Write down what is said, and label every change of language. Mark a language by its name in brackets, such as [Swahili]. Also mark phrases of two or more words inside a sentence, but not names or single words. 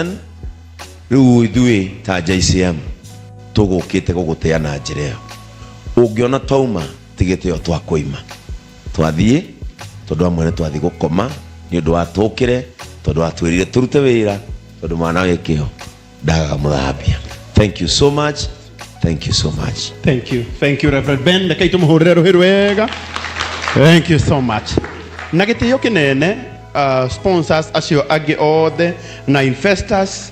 [Kikuyu] Rĩu ithuĩ ta JCM tũgũkĩte gũgũtĩa na njĩra ĩyo. Ũngĩona twauma tigĩte ĩyo twakũima twathiĩ tondũ amwe nĩ twathiĩ gũkoma nĩ ũndũ wa tũkĩre tondũ wa twĩrire tũrute wĩra tondũ mwana wĩkĩo ndagaga mũthambia. [English] Thank you so much. Thank you so much. Thank you. Thank you, Reverend Ben. [Kikuyu] Rekei tũmũhũrĩre rũhĩ rwega. [English] Thank you so much. [Kikuyu] Na gĩtĩo kĩnene sponsors acio angĩ othe na investors